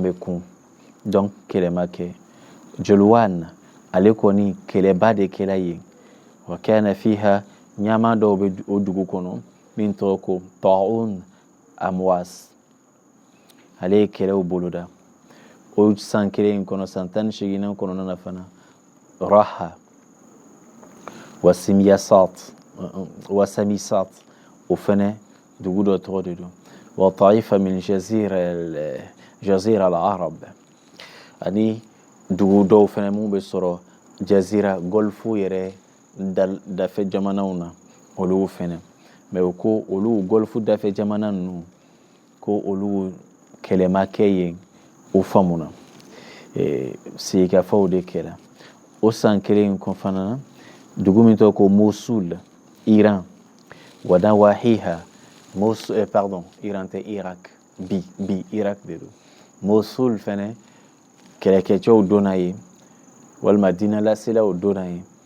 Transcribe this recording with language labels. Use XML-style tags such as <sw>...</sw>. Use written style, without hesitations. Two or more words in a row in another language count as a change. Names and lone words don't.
<bm>bɛ kun donc kɛlɛmakɛ Jolwan ale kɔni kɛlɛba de kɛla yen</bm> <ar>وكان فيها</ar> <bm>ɲama dɔw bɛ o dugu kɔnɔ min tɔgɔ ko Ta'un Amwas ale ye kɛlɛw boloda o san kelen kɔnɔ san tan ni seeginnan kɔnɔna na fana Raha wa Samisat o fana dugu dɔ tɔgɔ de don wa Ta'ifa min jazira al-arab ani dugu dɔw fana mun bɛ sɔrɔ jazira golfu yɛrɛ dafɛ jamanaw na olu fɛnɛ mais o ko olu golfu dafɛ jamana ninnu ko olu kɛlɛma kɛ yen o faamuna sigikafaw de kɛra o san kelen kɔ fana na dugu min tɔgɔ ko Mosul Iran</bm> <ar>ونواحيها</ar> <bm>pardon Iran tɛ Irak bi Irak de don Mosul fɛnɛ kɛlɛkɛcɛw donna yen walima diinɛ laselaw donna yen</bm>